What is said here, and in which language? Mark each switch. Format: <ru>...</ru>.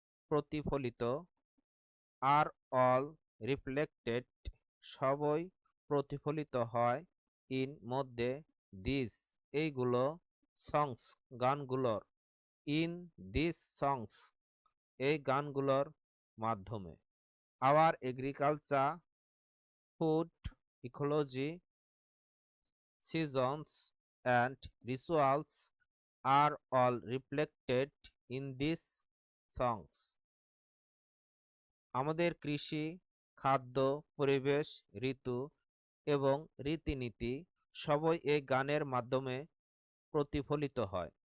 <bn>প্রতিফলিত, আর all reflected সবই প্রতিফলিত হয়, ইন মধ্যে, দিস এইগুলো, সংস গানগুলোর, ইন দিস সংস এই গানগুলোর মাধ্যমে।</bn> <en>Our agriculture, food, ecology, seasons and rituals are all reflected in these songs।</en> <bn>আমাদের কৃষি, খাদ্য, পরিবেশ, ঋতু এবং রীতিনীতি সবই এই গানের মাধ্যমে প্রতিফলিত হয়।</bn>